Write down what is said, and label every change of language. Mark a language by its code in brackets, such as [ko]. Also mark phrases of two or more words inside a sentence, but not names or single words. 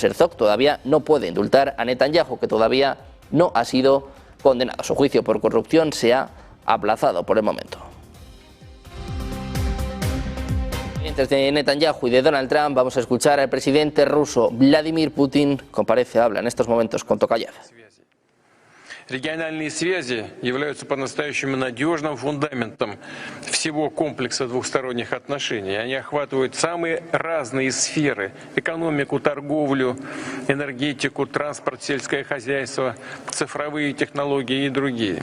[es] Herzog todavía no puede indultar a Netanyahu, que todavía no ha sido condenado. Su juicio por corrupción se ha aplazado por el momento. Mientras de Netanyahu y de Donald Trump, vamos a escuchar al presidente ruso Vladimir Putin. Habla en estos momentos con Tokayev. [ru] Региональные связи являются по-настоящему надежным фундаментом всего комплекса двухсторонних отношений. Они охватывают самые разные сферы – экономику, торговлю, энергетику, транспорт, сельское хозяйство, цифровые технологии и другие.